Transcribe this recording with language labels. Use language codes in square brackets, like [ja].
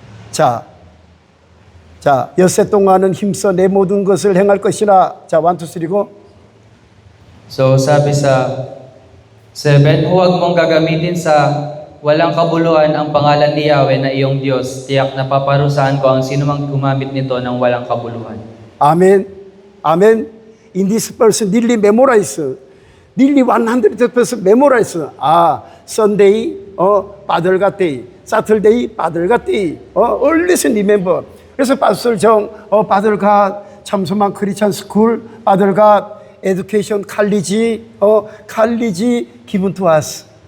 [ko] 자, 엿새 동안은 힘써 내 모든 것을 행할 것이라. 자, 1, 2, 3, go. [tl] So sabi sa 7, huwag mong gagamitin sa walang kabuluhan ang pangalan ni Yahweh na iyong Diyos. Tiyak na paparusahan ko ang sinumang gumamit nito ng walang kabuluhan. [en] Amen. Amen. In this verse, nearly memorize. Nearly 100% memorize. Sunday, Father God Day. Saturday, Father God Day. Always remember. 그래서 파스터 정, Father God, 참소만 크리스천 스쿨, Father God, Education College, College given to us.